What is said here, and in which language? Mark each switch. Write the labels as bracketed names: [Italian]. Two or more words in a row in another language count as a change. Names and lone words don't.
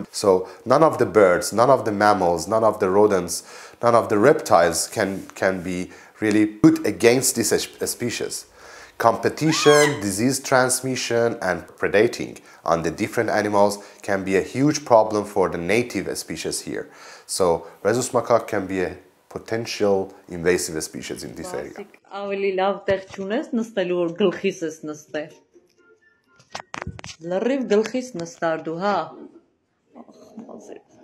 [English] So none of the birds, none of the mammals, none of the rodents, none of the reptiles can be really put against this species. Competition, disease transmission, and predating on the different animals can be a huge problem for the native species here. So Rhesus macaque can be a potential invasive species in this area. [Armenian] Ավելի լավ տեղ չունես նստելու, որ գլխիս ես նստել։ Լրիվ գլխիս նստար դու, հա։ Ախ, մազեր։